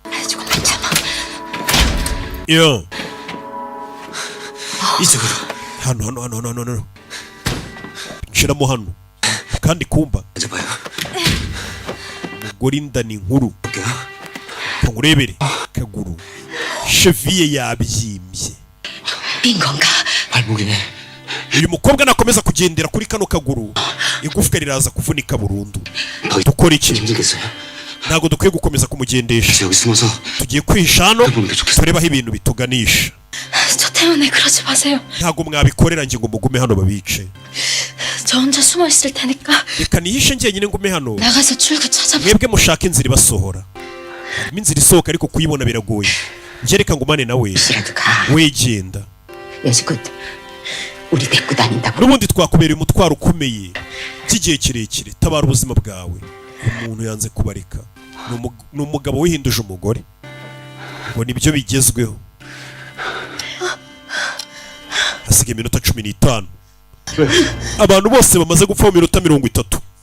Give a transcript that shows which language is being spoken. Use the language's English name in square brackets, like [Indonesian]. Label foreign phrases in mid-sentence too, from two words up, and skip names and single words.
[Kinyarwanda] Yo hano nshiramo hano kandi kumba umugore inda ni nkuru. Ngurebere kaguru cheville yabyimbye. [Korean] 빈건가? 발목이네. [Kinyarwanda] Uyu mukobwa nakomeza kugendera kuri kano kaguru, igufwa riraza kuvunika burundu. Dukora iki? Ntago dukwiye gukomeza kumugendesha, tugiye kwihisha hano turebaho ibintu bituganisha. [Korean] 저 때문에 그러지 마세요. [Kinyarwanda] Ntago mwabikorera ngingo mugume hano babice. [Korean] 저 혼자 숨어 있을 테니까 [Kinyarwanda] Reka nihishe njyenyine ngume hano, [Korean] 나가서 출구 찾아보세요. [Kinyarwanda] mwebwe mushaka inzira ibasohora. Inzira isohoka ariko kuyibona biragoye. Ngereka ngumane nawe wegenda. [Korean] 여지껏 우리 데리고 다닌다고. [Kinyarwanda] N'ubundi twakubereye umutwaro ukomeye cy'igihe kirekire, tabara ubuzima bwawe. Umuntu yanze kubareka, ni umugabo wihinduje umugore, ngo nibyo bigezweho. Hasigaye iminota 15. Abantu bose bamaze gupfa mu minota 30.